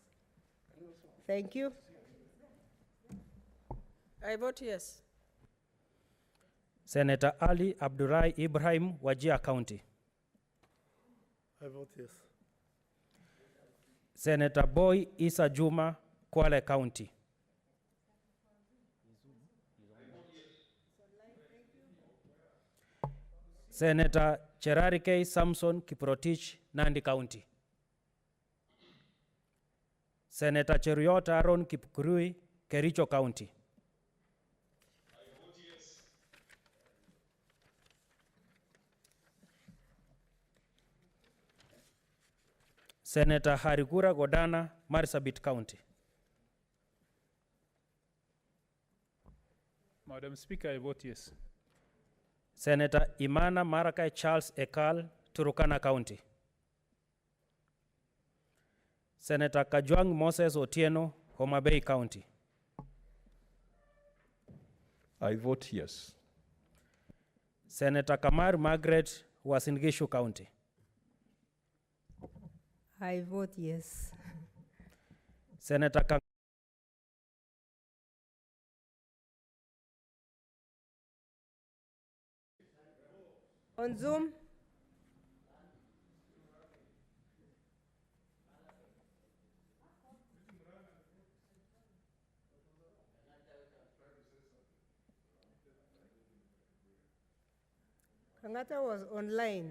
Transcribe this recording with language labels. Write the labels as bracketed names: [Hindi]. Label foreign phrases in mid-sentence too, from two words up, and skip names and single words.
[English] Thank you. I vote yes. Senator Ali Abdullahi Ibrahim, Wajir County. I vote yes. Senator Boy Isa Juma, Kwale County. Senator Cherarike Samson Kiprotich, Nandi County. Senator Cheruiyot Aaron Kipkurui, Kericho County. I vote yes. Senator Harigura Godana, Marsabit County. Madam Speaker, I vote yes. Senator Imana Marakai Charles Ekal, Turukana County. Senator Kajwang Moses Otieno, Homa Bay County. I vote yes. Senator Kamar Margaret, Uasin Gishu County. I vote yes. Senator On Zoom? Kangata was online.